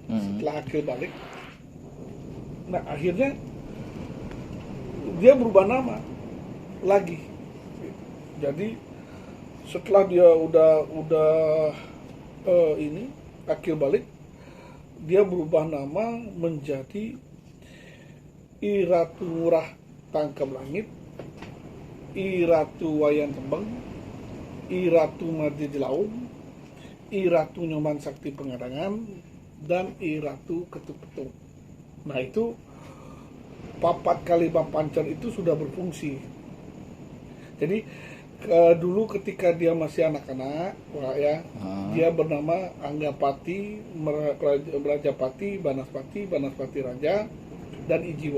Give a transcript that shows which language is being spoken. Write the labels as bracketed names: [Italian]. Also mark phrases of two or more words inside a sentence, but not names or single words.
[Indonesian] Setelah akil balik, nah akhirnya dia berubah nama lagi. Jadi setelah dia udah akil balik, dia berubah nama menjadi I Ratu Ngurah Tangkap Langit, I Ratu Wayan Tembang, I Ratu Mardi Jelaung, I Ratu Nyoman Sakti Pengadangan, dan I Ratu Ketuk Petung. Nah itu [Javanese] papat kalima pancer [Indonesian] itu sudah berfungsi. Jadi dulu ketika dia masih anak-anak, dia bernama Anggapati, Merajapati, Banaspati Raja, dan I Jiwa.